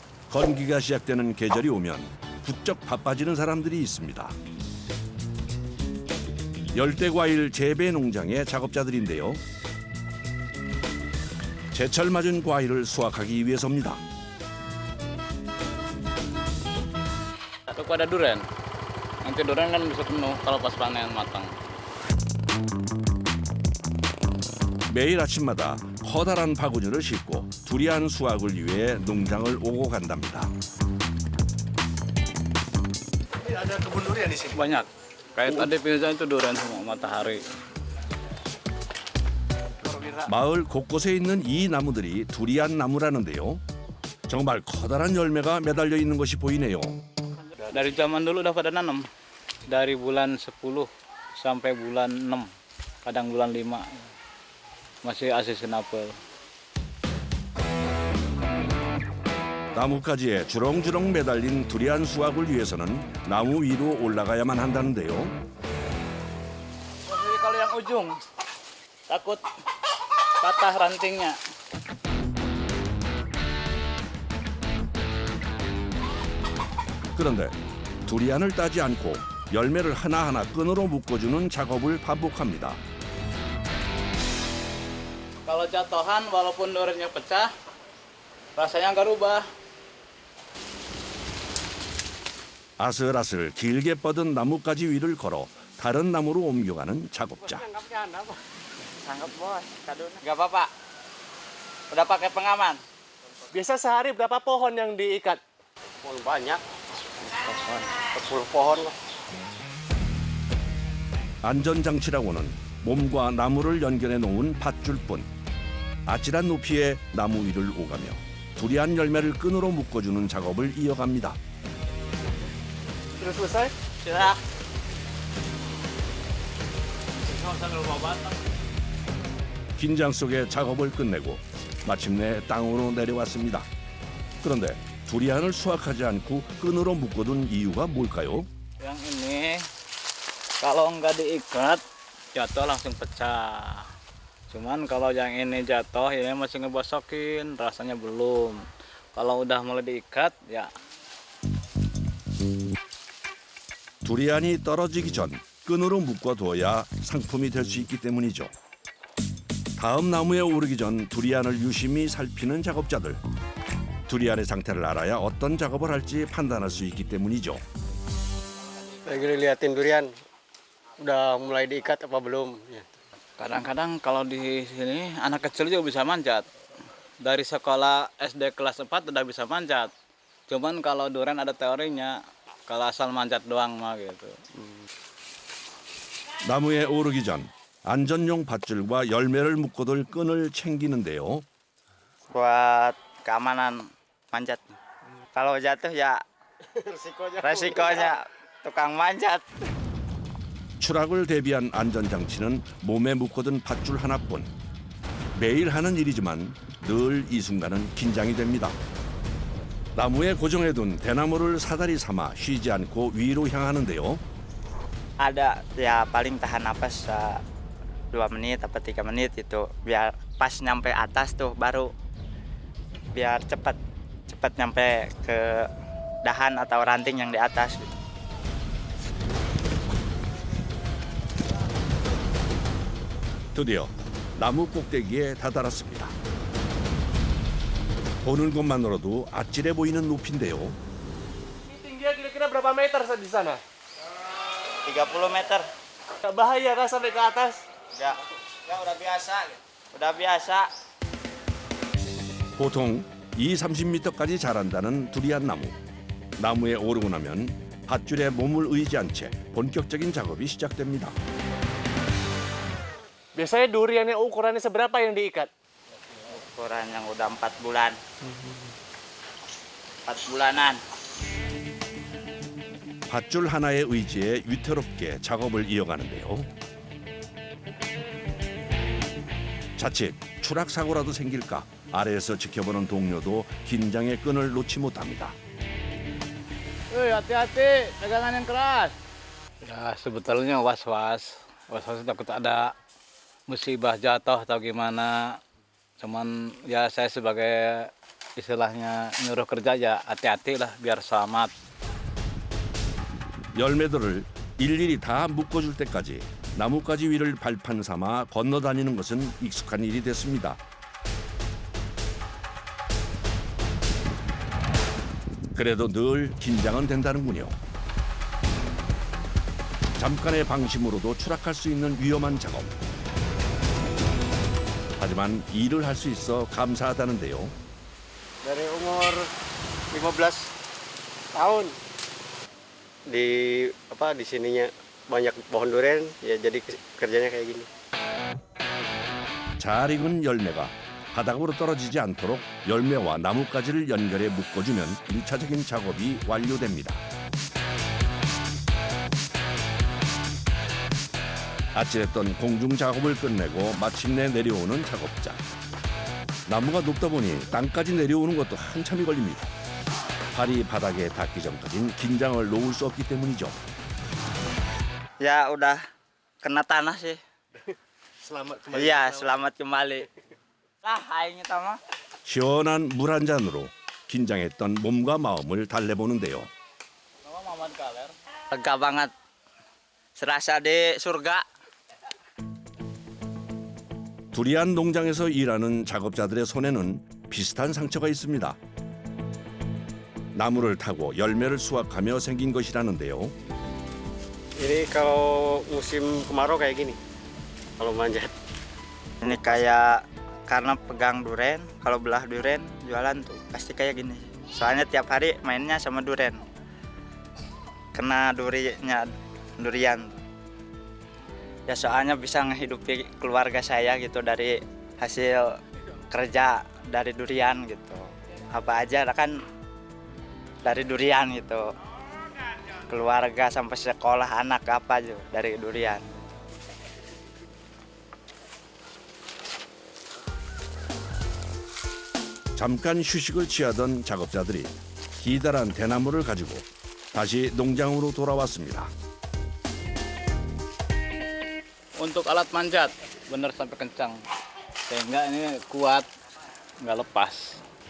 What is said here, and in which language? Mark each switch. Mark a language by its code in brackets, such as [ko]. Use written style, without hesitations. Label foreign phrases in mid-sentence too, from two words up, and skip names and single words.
[ko] 건기가 시작되는 계절이 오면 부쩍 바빠지는 사람들이 있습니다. 열대과일 재배 농장의 작업자들인데요. 제철 맞은 과일을 수확하기 위해서입니다. [id] Atau ada durian. Nanti durian kan bisa penuh kalau pas panen matang. [ko] 매일 a침마다 커다란 바구니를 싣고 두리안 수확을 위해 농장을 오고 간답니다. [id] Ada kebun durian di sini. Banyak. Kayak tadi pindah itu durian semua matahari. [ko] 마을 곳곳에 있는 이 나무들이 두리안 나무라는데요. 정말 커다란 열매가 매달려 있는 것이 보이네요. [id] Dari zaman dulu udah pada nanam. Dari bulan 10 sampai bulan 6. Kadang bulan 5. Masih seasonable. [ko] 나뭇가지에 주렁주렁 매달린 두리안 수확을 위해서는 나무 위로 올라가야만 한다는데요. [id] Kalau yang ujung takut patah rantingnya. [ko] 그런데 두리안을 따지 않고 열매를 하나하나 끈으로 묶어주는 작업을 반복합니다. [id] Kalau jatuhan walaupun duriannya pecah, rasanya nggak rubah. [ko] 아슬아슬 길게 뻗은 나뭇가지 위를 걸어 다른 나무로 옮겨가는 작업자. [id] Sanggup bos, nggak apa-apa. Udah pakai pengaman. Biasa sehari berapa pohon yang diikat? Banyak. 10 pohon lah. [ko] 안전장치라고는 몸과 나무를 연결해 놓은 밧줄뿐. 아찔한 높이의 나무 위를 오가며 두리안 열매를 끈으로 묶어주는 작업을 이어갑니다. [id] Sudah selesai? Sudah. [ko] 긴장 속에 작업을 끝내고 마침내 땅으로 내려왔습니다. 그런데 두리안을 수확하지 않고 끈으로 묶어둔 이유가 뭘까요? [id] Yang ini kalau nggak diikat jatuh langsung pecah. Cuman kalau yang ini jatuh ini masih ngebosokin, rasanya belum. Kalau udah mulai diikat ya. [ko] 두리안이 떨어지기 전 끈으로 묶어둬야 상품이 될 수 있기 때문이죠. 다음 나무에 오르기 전 두리안을 유심히 살피는 작업자들. 두리안의 상태를 알아야 어떤 작업을 할지 판단할 수 있기 때문이죠. [id] Lagi liatin durian. Udah mulai diikat apa belum? Kadang-kadang kalau di sini anak kecil juga bisa manjat. Dari sekolah SD kelas 4 udah bisa manjat. Cuman kalau durian ada teorinya, kalau asal manjat doang mah gitu. [ko] 나무에 오르기 전 안전용 밧줄과 열매를 묶어둘 끈을 챙기는데요. [id] Buat keamanan manjat. Kalau jatuh ya resikonya tukang manjat. [ko] 추락을 대비한 안전장치는 몸에 묶어둔 밧줄 하나뿐. 매일 하는 일이지만 늘 이 순간은 긴장이 됩니다. 나무에 고정해둔 대나무를 사다리 삼아 쉬지 않고 위로 향하는데요. [id] Ada ya paling tahan napas 2 menit atau 3 menit itu biar pas nyampe atas tuh baru biar cepat nyampe ke dahan atau ranting yang di atas. [ko] 드디어 나무 꼭대기에 다다랐습니다. 보는 것만으로도 아찔해 보이는 높이인데요. [id] Ini tingginya kira-kira berapa meter di sana? 30 meter. Nggak bahaya kan sampai ke atas? Ya udah biasa. Udah biasa. [ko] 보통 20-30m까지 자란다는 두리안 나무. 나무에 오르고 나면 밧줄에 몸을 의지한 채 본격적인 작업이 시작됩니다. [id] Biasanya durian yang ukurannya seberapa yang diikat? Ukuran yang udah 4 bulan. 4 bulanan. [ko] 밧줄 하나의 의지에 위태롭게 작업을 이어가는데요. 자칫 추락 사고라도 생길까 아래에서 지켜보는 동료도 긴장의 끈을 놓지 못합니다. [id] Hati-hati, pegangan yang keras. Ya sebetulnya was-was takut ada musibah jatuh atau gimana. Cuman ya saya sebagai istilahnya nyuruh kerja ya hati-hati lah biar selamat. [ko] 열매들을 일일이 다 묶어줄 때까지 나뭇가지 위를 발판 삼아 건너다니는 것은 익숙한 일이 됐습니다. 그래도 늘 긴장은 된다는군요. 잠깐의 방심으로도 추락할 수 있는 위험한 작업. 하지만 일을 할 수 있어 감사하다는데요. [id] Dari umur 15 tahun di sininya banyak pohon durian ya jadi kerjanya kayak gini. [ko] 잘 익은 열매가 바닥으로 떨어지지 않도록 열매와 나뭇가지를 연결해 묶어주면 1차적인 작업이 완료됩니다. 아찔했던 공중 작업을 끝내고 마침내 내려오는 작업자. 나무가 높다 보니 땅까지 내려오는 것도 한참이 걸립니다. 발이 바닥에 닿기 전까진 긴장을 놓을 수 없기 때문이죠. [id] Ya udah kena tanah sih. Selamat kembali. Iya, selamat kembali. Lah, [su] aing eta mah. [ko] 시원한 물 한 잔으로 긴장했던 몸과 마음을 달래보는데요. [id] Lega banget. Serasa di surga. [ko] 두리안 농장에서 일하는 작업자들의 손에는 비슷한 상처가 있습니다. 나무를 타고 열매를 수확하며 생긴 것이라는데요. [id] Ini kalau musim kemarau kayak gini. Kalau manjat. Ini kayak karena pegang duren, kalau belah duren jualan tuh pasti kayak gini. Soalnya tiap hari mainnya sama duren. Kena durian. Ya soalnya bisa ngehidupi keluarga saya gitu dari hasil kerja dari durian gitu. Apa aja kan dari durian gitu. Keluarga sampai sekolah anak apa aja dari durian. [ko] 잠깐 휴식을 취하던 작업자들이 기다란 대나무를 가지고 다시 농장으로 돌아왔습니다. [id] Untuk alat manjat bener sampai kencang sehingga ini kuat nggak lepas.